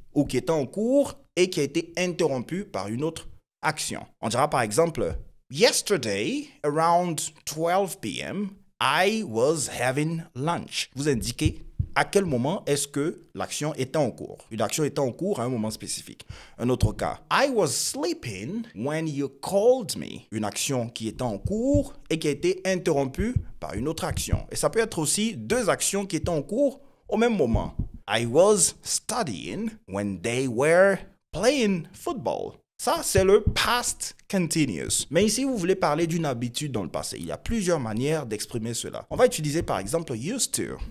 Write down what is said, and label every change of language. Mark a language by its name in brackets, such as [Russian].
[French] Ou qui était en cours et qui a été interrompue par une autre action. On dira par exemple [English] « Yesterday, around 12 p.m., I was having lunch ». [French] Vous indiquez à quel moment est-ce que l'action était en cours. Une action était en cours à un moment spécifique. Un autre cas. [English] I was sleeping when you called me. [French] Une action qui était en cours et qui a été interrompue par une autre action. Et ça peut être aussi deux actions qui étaient en cours au même moment. [English] I was studying when they were playing football. [French] Ça, c'est le past continuous. Mais ici, vous voulez parler d'une habitude dans le passé. Il y a plusieurs manières d'exprimer cela. On va utiliser par exemple used to.